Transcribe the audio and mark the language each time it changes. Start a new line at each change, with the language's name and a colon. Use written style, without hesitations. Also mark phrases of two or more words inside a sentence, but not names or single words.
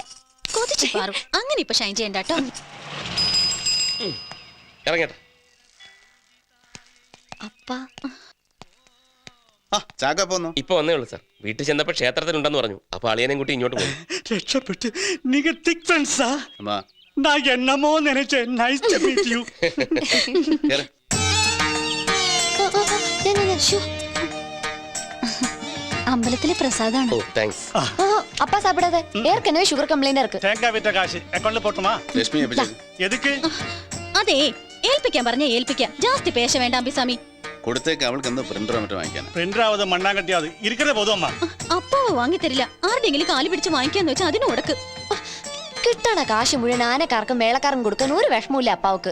Malayalam: അങ്ങനെ ഇപ്പൊ ഷൈൻ ചെയ്യണ്ട കേട്ടോ. ഇപ്പൊ വന്നേ ഉള്ളൂ സാർ. വീട്ടിൽ ചെന്നപ്പോ ക്ഷേത്രത്തിലുണ്ടെന്ന് പറഞ്ഞു. അപ്പൊ അളിയനെയും കൂട്ടി ഇങ്ങോട്ട് പോയി. രക്ഷപ്പെട്ട്.
Tamil: நீங்க திக் ஃப்ரண்ட்ஸா? நான் என்னமோ நினைச்சேன்.
English: nice to meet you.
Malayalam: അമ്പലത്തിലെ പ്രസാദാണ്. ഓ താങ്ക്സ്.
Tamil: அப்பா சாப்பிடாத. ஏற்கனவே
English: sugar complaint
Tamil: இருக்கு. தேங்காய் விட்ட காசு அக்கௌண்ட்ல போட்டுமா?
Malayalam: ലക്ഷ്മി
Tamil: எதுக்கு?
Malayalam: അതെ, ഏൽപ്പിക്കാൻ പറഞ്ഞ ഏൽപ്പിക്കാം.
Tamil: ஜாஸ்தி பேச வேண்டா
Malayalam: അമ്പിസ്വാമി. കൊടുത്തേക്ക്. അവൾക്ക് എന്താ പ്രിന്ററോ മറ്റോ വാങ്ങിക്കാൻ?
Tamil: பிரிண்டராவது மண்ணாங்கட்டியாது இருக்கே போதும் அம்மா.
Malayalam: അപ്പാവ് വാങ്ങി തരില്ല. ആരുടെങ്കിലും കാല് പിടിച്ച് വാങ്ങിക്കാന്ന് വെച്ചാൽ അതിന് ഉടക്ക്. കിട്ടണ കാശ് മുഴുവൻ ആനക്കാർക്കും മേളക്കാർക്കും കൊടുക്കാൻ ഒരു വിഷമമില്ല അപ്പാവുക്ക്.